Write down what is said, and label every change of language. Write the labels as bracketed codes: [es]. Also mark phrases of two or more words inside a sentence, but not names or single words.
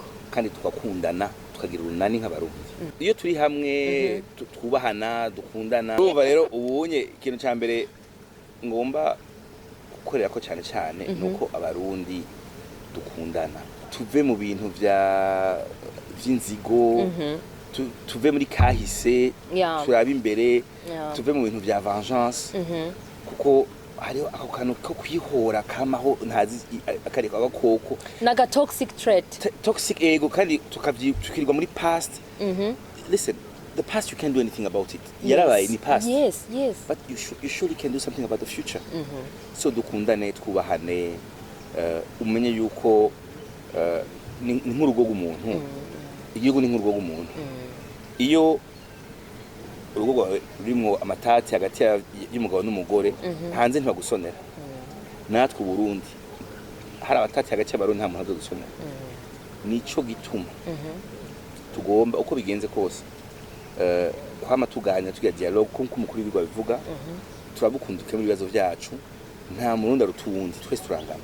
[rn] kandi tukakundana tukagira urunani nk'abarundi iyo turi hamwe twubahana dukundana urumva rero ubunye ikintu cya mbere ngomba gukorera ko cyane cyane nuko abarundi dukundana tuve mu bintu vy'inzigo tuve muri kahise turabe imbere tuve mu bintu vya vengeance kuko hariho ako kantu ko kwihora kamaho ntazi akareka agakoko [en] naga toxic trait toxic ego [rn] kandi tukirirwa muri [en] past listen the past you can't do anything about it [rn] yarabaye ni [en] past yes but you surely can do something about the future so [rn] dukundane twubahane umenye yuko ni nk'urugo rw'umuntu igihugu ni nk'urugo rw'umuntu iyo urugo rwawe rurimo amatati hagati y'umugabo n'umugore hanze ntibagusonera natwe Burundi hari amatati hagati y'abarundi nta muntu azodusonera nico gituma tugomba uko bigenze kose kwama tuganira tugira dialogue kuko umukuru w'ibigwa bivuga turabukunduke muri bibazo byacu nta murundi arutuwundi twese turangana